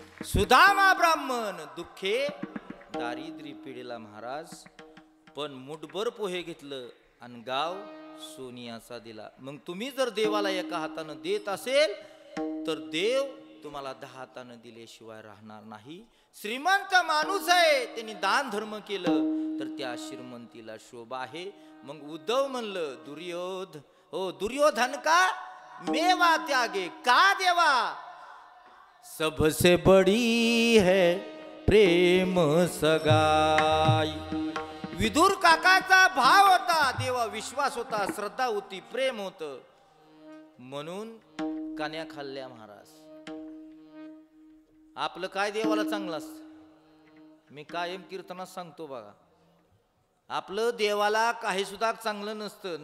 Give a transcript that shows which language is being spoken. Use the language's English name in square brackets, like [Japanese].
[Marathi] सुदामा ब्राह्मण दुःखे दारिद्र्य पिढीला महाराज, पण मुठभर पोहे घेतलं आणि गाव सोनियाचा दिला. मग तुम्ही जर देवाला एका हातानं देत असेल तर देव तुम्हाला 10 हातानं दिल्याशिवाय राहणार नाही. श्रीमंत माणूस आहे, त्यांनी दान धर्म केलं तर त्या श्रीमंतीला शोभा आहे. मग उद्धव म्हणलं, [Hindi] दुर्योधन का मेवा त्यागे का देवा, सबसे बड़ी है प्रेम सगाई. [Marathi] विदुर काकाचा भाव होता, देवा विश्वास होता, श्रद्धा होती, प्रेम होत, म्हणून कान्या खाल्ल्या. महाराज आपलं काय देवाला चांगलं असतं, मी कायम कीर्तनात सांगतो बघा, आपलं देवाला काही सुद्धा चांगलं नसतं.